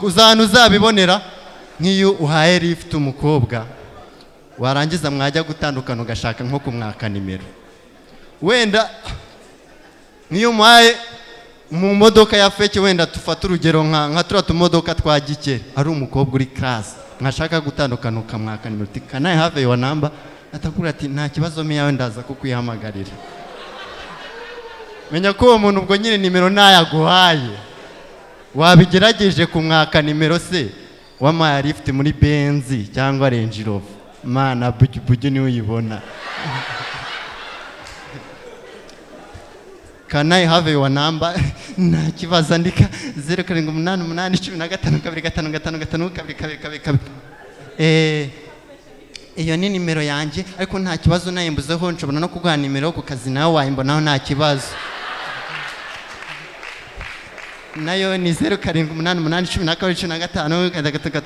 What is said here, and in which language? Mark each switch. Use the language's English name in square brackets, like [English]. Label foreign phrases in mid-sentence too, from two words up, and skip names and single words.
[Kinyarwanda] Uzabibonera nk'iyo uhaye lift umukobwa warangiza mwajya gutandukana ugashaka nko kumwaka nimero. Wenda nk'iyo muhaye mu modoka ya feke wenda tufata urugero nka tura tumodoka twa Gikeri ari umukobwa uri class mwashaka gutandukana ukamwaka nimero. [English] Can I have your number? [Kinyarwanda] Atakubwira ati nta kibazo miyawe ndaza kukwihamagarira. Menya ko uwo muntu ubwo nyine nimero nayaguhaye wabigerageje kumwaka nimero se wamaye lift muri Benzi cyangwa Range Rover. Mana buju ni uyibona. [English] Can I have your number? [Kinyarwanda] Nta kibazo andika 0788155552. Iyo ni nimero yanjye ariko nta kibazo nayimbuzeho nshobora no kuguha nimero ku kazi nawe wayimbonaho nta kibazo. Nayo ni 0788155553.